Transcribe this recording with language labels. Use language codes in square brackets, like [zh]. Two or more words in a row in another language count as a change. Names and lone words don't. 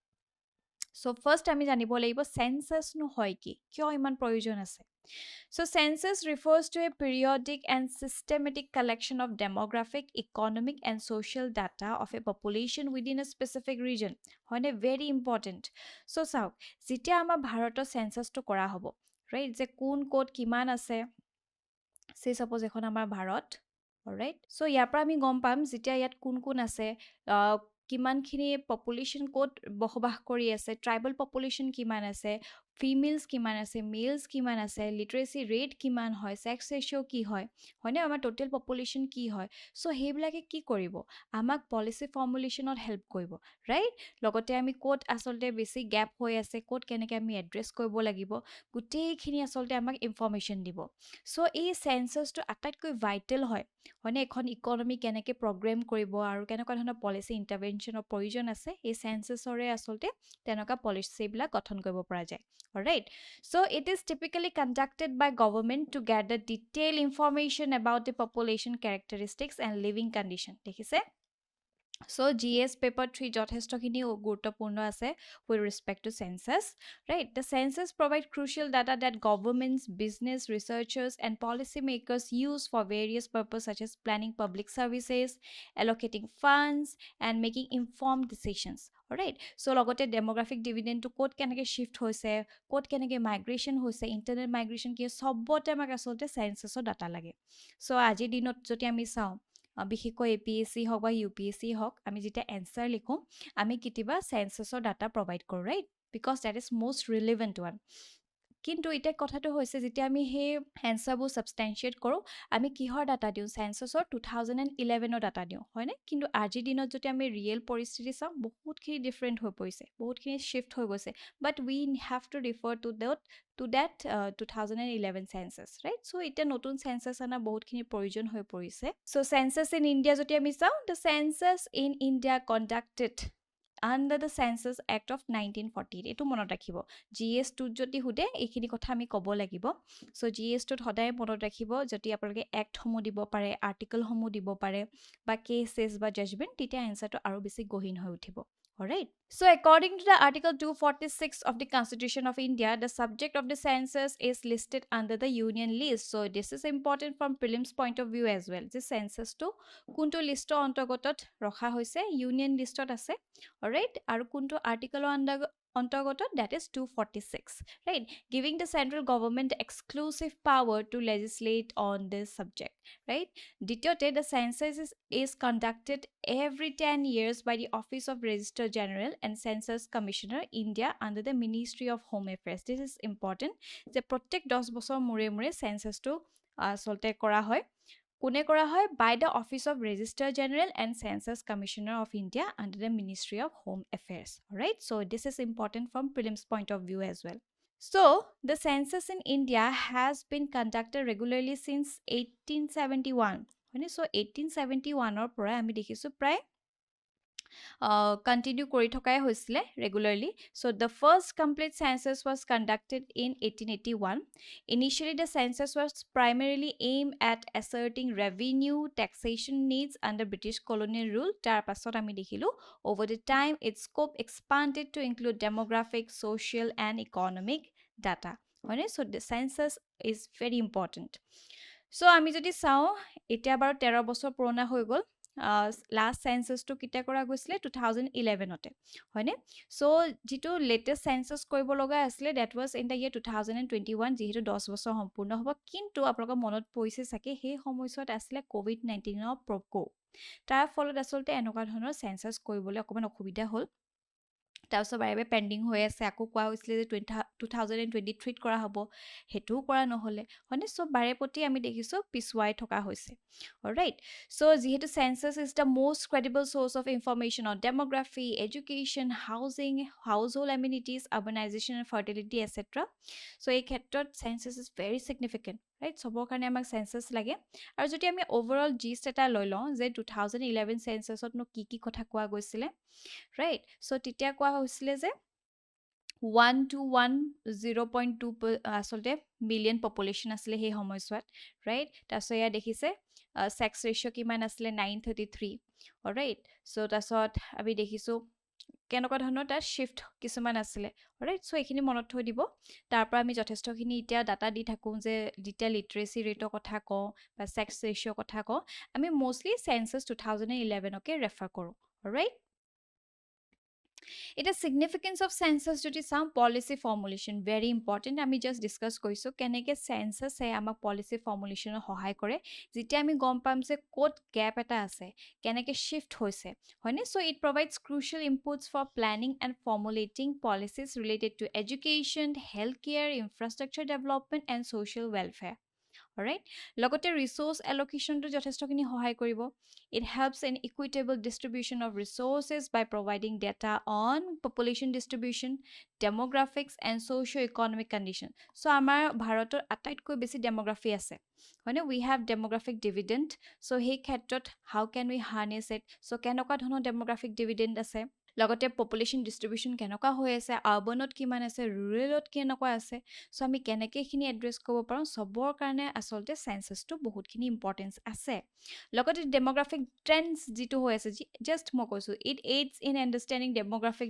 [en] So first [as] আমি জানিব লাগিব [en] census [as] নো হয় কি কিয় ইমান প্ৰয়োজন আছে [en] So census refers to a periodic and systematic collection of demographic, economic and social data of a population within a specific region. [as] হয়নে [en] very important. [as] So চাওক যেতিয়া আমাৰ ভাৰতৰ census টো কৰা হ'ব right যে কোন কোড কিমান আছে [en] say suppose [as] এখন আমাৰ ভাৰত [en] alright so [as] ইয়াৰ পৰা আমি গম পাম যেতিয়া ইয়াত কোন কোন আছে কিমানখিনি পপুলেশন কোড বসবাস কৰি আছে [en] tribal population [as] কিমান আছে ফিমেলছ কিমান আছে, মেলছ কিমান আছে, [en] literacy rate [as] কিমান হয়, [en] sex ratio' [as] কি হয়, হয়নে, আমাৰ [en] total population [as] কি হয়। চ' সেইবিলাকে কি কৰিব, আমাক [en] policy formulationত [as] হেল্প কৰিব, ৰাইট। লগতে আমি ক'ত আচলতে বেছি গেপ হৈ আছে, ক'ত কেনেকৈ আমি এড্ৰেছ কৰিব লাগিব, গোটেইখিনি আচলতে আমাক ইনফৰ্মেশ্যন দিব। চ' এই চেঞ্চাছটো আটাইতকৈ ভাইটেল হয়, হয়নে, এখন ইকনমি কেনেকৈ প্ৰগ্ৰেম কৰিব আৰু কেনেকুৱা ধৰণৰ [en] policy interventionৰ [as] প্ৰয়োজন আছে, এই চেঞ্চাছৰে আচলতে তেনেকুৱা পলিচিবিলাক গঠন কৰিব পৰা যায়। [en] Alright, so it is typically conducted by government to gather detailed information about the population characteristics and living condition. [as] দেখিছে? So GS paper 3 যথেষ্টখিনি গুৰুত্বপূৰ্ণ আছে [en] with respect to census, right? The census provide crucial data that governments, business, researchers, and policymakers use for various purposes such as planning public services, allocating funds, and making informed decisions. Alright, so [as] লগতে [en] demographic dividend [as] to ক'ত কেনেকৈ shift হৈছে, ক'ত কেনেকৈ migration হৈছে, [en] internal migration [as] কি সবতে আমাক আচলতে censusৰ ডাটা লাগে। So আজিৰ দিনত যদি আমি চাওঁ, বিশেষকৈ APSC হওক বা UPSC হওক, আমি যেতিয়া এনচাৰ লিখোঁ, আমি কেতিয়াবা চেঞ্চাছৰ [en] data provide [as] কৰোঁ, ৰাইট, [en] because that is most relevant one. [as] কিন্তু এতিয়া কথাটো হৈছে, যেতিয়া আমি সেই এনচাৰবোৰ ছাবষ্টেঞ্চিয়েট কৰোঁ, আমি কিহৰ ডাটা দিওঁ, চেঞ্চাছৰ 2011ৰ ডাটা দিওঁ, হয়নে। কিন্তু আজিৰ দিনত যদি আমি ৰিয়েল পৰিস্থিতি চাওঁ, বহুতখিনি ডিফাৰেণ্ট হৈ পৰিছে, বহুতখিনি শ্বিফ্ট হৈ গৈছে, [en] but we have to refer to that 2011 census, right? [as] So এতিয়া নতুন census আনা বহুতখিনি প্ৰয়োজন হৈ পৰিছে। [en] So census in India [as] যদি আমি চাওঁ, [en] the census in India conducted under the Census Act of 1948, [as] এইটো মনত ৰাখিব। GS2 যদি সুধে এইখিনি কথা আমি ক'ব লাগিব। So GS2ত সদায় মনত ৰাখিব, যদি আপোনালোকে এক্টসমূহ দিব পাৰে, আৰ্টিকলসমূহ দিব পাৰে, বা কেছেছ বা জাজমেণ্ট, তেতিয়া এনচাৰটো আৰু বেছি গহীন হৈ উঠিব। [en] Alright. So according to the Article 246 of the Constitution of India, the subject of the census is listed under the Union list. So this is important from prelims point of view as well. The census [as] টো কোনটো লিষ্ট অন্তৰ্গতত ৰখা হৈছে, Union লিষ্টত আছে. Alright. আৰু কোনটো [en] article অন্তৰ্গত, that is 246, right, giving the central government exclusive power to legislate on this subject, right. দ্বিতীয়তে, the census is conducted every 10 years by the Office of Registrar General and Census Commissioner India under the Ministry of Home Affairs. This is important, [as] যে প্ৰত্যেক 10 বছৰ মূৰে মূৰে চেঞ্চাছটো আচলতে কৰা হয়। কোনে কৰা হয়? [en] By the Office of Registrar General and Census Commissioner of India under the Ministry of Home Affairs. Alright, so this is important from prelims point of view as well. So the census in India has been conducted regularly since 1871. [as] So 1871 পৰা আমি দেখিছো প্ৰায় continue কৰি থকাই হৈছিলে regularly. [en] So the first complete census was conducted in 1881. Initially, the census was primarily aimed at asserting revenue taxation needs under British colonial rule. [as] তাৰ পাছত আমি দেখিলো, [en] over the time, its scope expanded to include demographic, social, and economic data. So the census is very important. [as] So আমি যদি চাওঁ, এতিয়া বাৰু 13 বছৰ পুৰণা হৈ গ'ল। লাষ্ট চেঞ্চাছটো কেতিয়া কৰা গৈছিলে? 2011তে, হয়নে? চ' যিটো [en] latest census [as] কৰিব লগা আছিলে, [en] that was in the year [as] 2021, যিহেতু 10 বছৰ সম্পূৰ্ণ হ'ব। কিন্তু আপোনালোকৰ মনত পৰিছে চাগে, সেই সময়ছোৱাত আছিলে COVID-19ৰ প্ৰকোপ। তাৰ ফলত আচলতে এনেকুৱা ধৰণৰ চেঞ্চাছ কৰিবলৈ অকণমান অসুবিধা হ'ল। তাৰপিছত বাৰে পেণ্ডিং হৈ আছে, আকৌ কোৱা হৈছিলে যে 2023ত কৰা হ'ব, সেইটোও কৰা নহ'লে, হয়নে? চ' বাৰে প্ৰতি আমি দেখিছোঁ পিছুৱাই থকা হৈছে। [en] Alright, so যিহেতু census is the most credible source of information on demography, education, housing, household amenities, urbanization and fertility, etc. So [as] এই ক্ষেত্ৰত [en] census is very significant, right? [as] সবৰ কাৰণে আমাক census লাগে। আৰু যদি আমি [en] overall gist [as] এটা লৈ লওঁ যে 2011 censusতনো কি কি কথা কোৱা গৈছিলে, [en] right? [as] So তেতিয়া কোৱা হৈছিলে যে 0.2 আচলতে [en] million population [as] আছিলে সেই সময়ছোৱাত, ৰাইট। তাৰপিছত এয়া দেখিছে [en] sex ratio' [as] কিমান আছিলে? 933, ৰাইট। চ' তাৰপিছত আমি দেখিছোঁ কেনেকুৱা ধৰণৰ তাত শ্বিফ্ট কিছুমান আছিলে, ৰাইট। চ' এইখিনি মনত থৈ দিব। তাৰ পৰা আমি যথেষ্টখিনি এতিয়া ডাটা দি থাকোঁ, যে যেতিয়া [en] literacy rateৰ [as] কথা কওঁ বা [en] sex ratioৰ [as] কথা কওঁ, আমি মষ্টলি চেঞ্চাছ 2011কে ৰেফাৰ কৰোঁ, ৰাইট। এটা [en] significance of census [as] যদি চাওঁ [en] policy formulation very important [as] আমি [en] just discuss [as] কৰিছো কেনেকে census এ আমাক [en] policy formulation [as] সহায় কৰে যেতিয়া আমি গম পাম যে ক'ত gap এটা আছে কেনেকে shift হৈছে হয়নে [en] so it provides crucial inputs for planning and formulating policies related to education healthcare infrastructure development and social welfare alright লগতে resource allocation [as] to যথেষ্টখিনি সহায় কৰিব [en] it helps in equitable distribution of resources by providing data on population distribution demographics and socio-economic condition so [as] আমাৰ ভাৰতৰ আটাইতকৈ বেছি [en] demography [as] আছে হয়নে [en] we have demographic dividend so সেই [as] ক্ষেত্ৰত [en] how can we harness it so [as] কেনেকুৱা ধৰণৰ [en] demographic dividend [as] আছে লগতে [en] population distribution [as] কেনেকুৱা হৈ আছে আৰবানত কিমান আছে ৰুৰেলত কেনেকুৱা আছে সো আমি কেনেকৈ খিনি এড্ৰেছ কৰিব পাৰোঁ সবৰ কাৰণে আসলতে সেন্সাসটো বহুতখিনি ইম্পৰ্টেন্স আছে লগতে [en] demographic trends [as] যেটো হৈ আছে জাস্ট মই কৈছো [en] it aids in understanding demographic